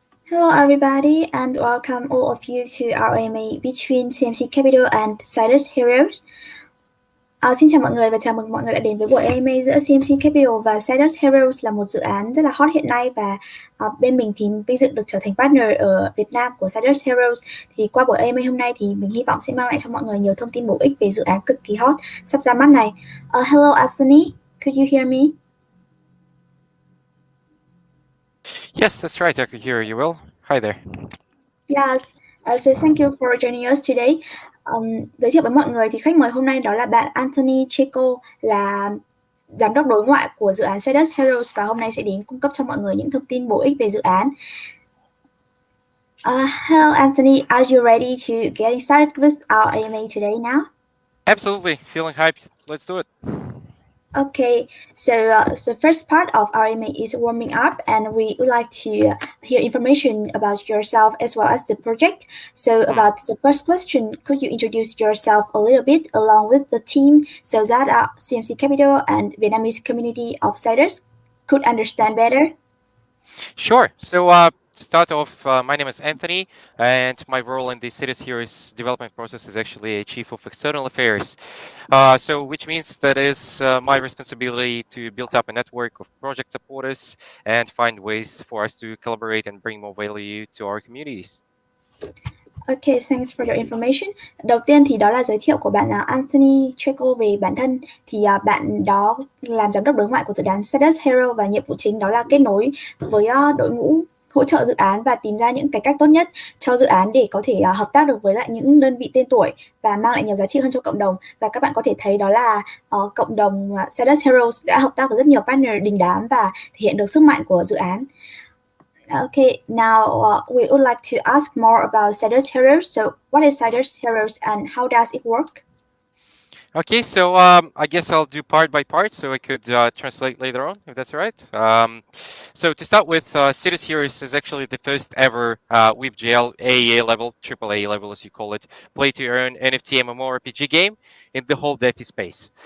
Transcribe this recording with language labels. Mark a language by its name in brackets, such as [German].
[English] Hello everybody and welcome all of you to our AMA between CMC Capital and SIDUS Heroes. [Vietnamese] Xin chào mọi người và chào mừng mọi người đã đến với buổi AMA giữa CMC Capital và SIDUS Heroes, là một dự án rất là hot hiện nay, và bên mình thì vinh dự được trở thành partner ở Việt Nam của SIDUS Heroes. Thì qua buổi AMA hôm nay thì mình hy vọng sẽ mang lại cho mọi người nhiều thông tin bổ ích về dự án cực kỳ hot sắp ra mắt này. [English] Hello Anthony, could you hear me? Yes, that's right. I could hear you well. Hi there. Yes, so thank you for joining us today. [Vietnamese] Giới thiệu với mọi người thì khách mời hôm nay đó là bạn Anthony Checo, là giám đốc đối ngoại của dự án SIDUS Heroes, và hôm nay sẽ đến cung cấp cho mọi người những thông tin bổ ích về dự án. [English] Hello Anthony, are you ready to get started with our AMA today now? Absolutely. Feeling hyped. Let's do it. Okay, so the first part of our AMA is warming up, and we would like to hear information about yourself as well as the project. So, about the first question, could you introduce yourself a little bit along with the team so that our CMC Capital and Vietnamese community of SIDUS could understand better? Sure. So to start off, my name is Anthony, and my role in the SIDUS Heroes development process is actually a Chief of External Affairs. So which means that is my responsibility to build up a network of project supporters and find ways for us to collaborate and bring more value to our communities. Okay, thanks for your information. [Vietnamese] Đầu tiên thì đó là giới thiệu của bạn Anthony Treco về bản thân. Thì bạn đó làm giám đốc đối ngoại của dự án SIDUS Hero và nhiệm vụ chính đó là kết nối với đội ngũ hỗ trợ dự án và tìm ra những cái cách tốt nhất cho dự án để có thể hợp tác được với lại những đơn vị tên tuổi và mang lại nhiều giá trị hơn cho cộng đồng. Và các bạn có thể thấy đó là cộng đồng SIDUS Heroes đã hợp tác với rất nhiều partner đình đám và thể hiện được sức mạnh của dự án. [English] Okay, now we would like to ask more about SIDUS Heroes. So, what is SIDUS Heroes and how does it work? Okay, so I guess I'll do part by part, so I could translate later on, if that's all right. So to start with, SIDUS Heroes is actually the first ever WebGL AAA level, AAA level as you call it, play-to-earn NFT MMORPG game in the whole DeFi space.